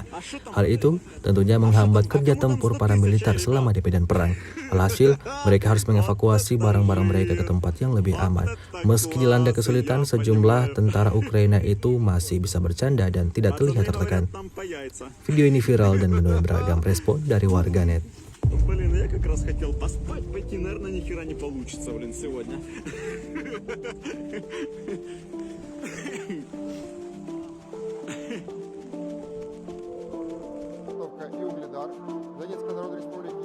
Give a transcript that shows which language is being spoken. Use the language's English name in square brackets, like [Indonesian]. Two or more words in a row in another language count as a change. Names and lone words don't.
[Indonesian] Hal itu tentunya menghambat kerja tempur para militer selama di medan perang. Alhasil, mereka harus mengevakuasi barang-barang mereka ke tempat yang lebih aman. Meski dilanda kesulitan, sejumlah tentara Ukraina itu masih bisa bercanda dan tidak terlihat tertekan. Video ini viral dan menuai beragam respon dari warganet. [Russian] Блин, я как раз хотел поспать, пойти, наверное, ни хера не получится, блин, сегодня. И Угледар Донецкой Народной Республики.